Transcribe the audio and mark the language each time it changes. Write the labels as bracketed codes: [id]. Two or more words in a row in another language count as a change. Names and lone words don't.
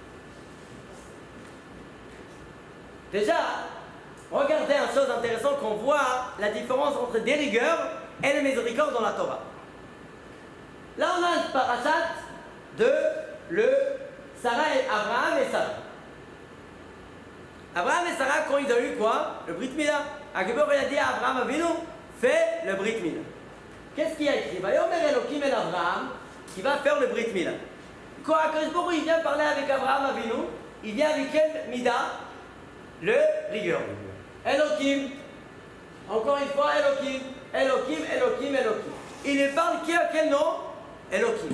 [fr] Déjà, regardez une chose intéressante qu'on voit la différence entre des rigueurs et les miséricordes dans la Torah. Là, on a un parashat de Sarah et Abraham et Sarah. Abraham et Sarah, quand ils ont eu quoi? Le [he] ברית מילה. [fr] Akibor, il a dit à Abraham Avinu, fais le [he] ברית מילה. [fr] Qu'est-ce qu'il y a écrit? [he] ויאמר אלהים אל אברהם, [fr] qui va faire le [he] ברית מילה. [fr] Quand Akibor, il vient parler avec Abraham Avinu, il vient avec quel Mida? Le rigueur. Elohim. Encore une fois, Elohim. Elohim, Elohim, Elohim. Il ne parle qu'à quel nom? Elohim.